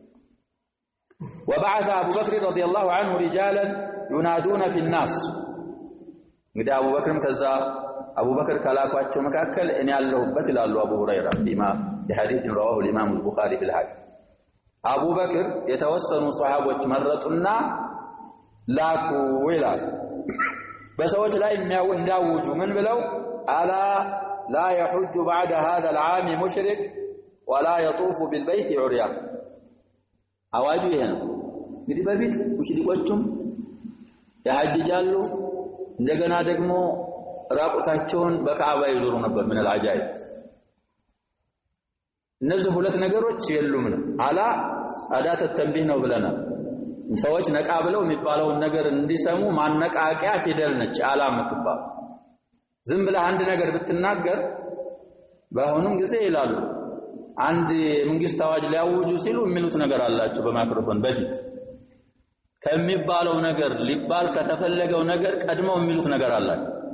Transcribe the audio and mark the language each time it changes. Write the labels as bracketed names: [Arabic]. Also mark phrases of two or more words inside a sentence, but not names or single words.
[Arabic] وبعث ابو بكر رضي الله عنه رجالا ينادون في الناس [Amharic] እንግዲህ አቡበክርም ከዛ አቡበክር ከላኳቸው መካከል እኔ ያለሁበት ይላሉ አቡ ሁረይራ በሐዲስ [Arabic] رواه الامام البخاري في الحديث [Amharic] አቡበክር የተወሰኑ ሷሃቦች መረጡና ላኩ ይላል በሰዎች ላይ እንዳውጁ ምን ብለው [Arabic] الا لا يحج بعد هذا العام مشرك ولا يطوف بالبيت عريان [Amharic] አዋጁ ይሄ ነው እንግዲህ በፊት ሙሽሪኮቹም ያሐጅጃሉ እንደገና ደግሞ ራቁታቸውን በካዕባ ይዞሩ ነበር ምን العجائب እነዚህ ሁለት ነገሮች የሉም ነው [Arabic] ألا أداة تنبيه [Amharic] ነው ብለናል ሰዎች ነቃ ብለው የሚባለውን ነገር እንዲሰሙ ማነቃቂያ ፊደል ነች አላ የምትባል ዝም ብለህ አንድ ነገር ብትናገር በአሁኑም ጊዜ ይላሉ አንድ መንግስት አዋጅ ሊያውጁ ሲሉ የሚሉት ነገር አላቸው በማይክሮፎን በፊት ከሚባለው ነገር ሊባል ከተፈለገው ነገር ቀድመው የሚሉት ነገር አላቸው